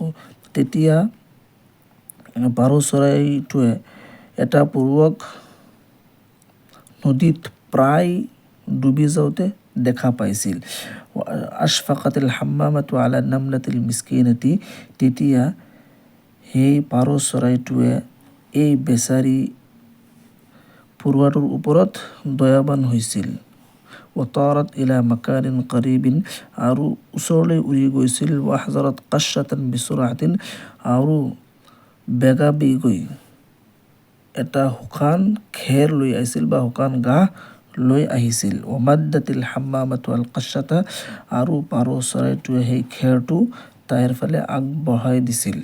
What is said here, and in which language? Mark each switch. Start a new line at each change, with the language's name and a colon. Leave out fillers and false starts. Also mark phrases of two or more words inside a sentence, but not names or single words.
Assamese: তেতিয়া পাৰ চৰাইটোৱে এটা পৰুৱাক নদীত প্ৰায় ডুবি যাওঁতে দেখা পাইছিল।
Arabic: أشفقت الحمامة على النملة المسكينة.
Assamese: তেতিয়া সেই পাৰ চৰাইটোৱে এই বেচাৰী পৰুৱাটোৰ ওপৰত দয়াবান হৈছিল।
Arabic: وطارت إلى مكان قريب
Assamese: আৰু ওচৰলৈ উৰি গৈছিল।
Arabic: وحضرت قشة بسرعة
Assamese: আৰু বেগাবেগিকৈ এটা শুকান খেৰ লৈ আহিছিল বা শুকান ঘাঁহ লৈ আহিছিল।
Arabic: ومدت الحمامة القشة
Assamese: আৰু পাৰ চৰাইটোৱে সেই খেৰটো তাইৰ ফালে আগবঢ়াই দিছিল।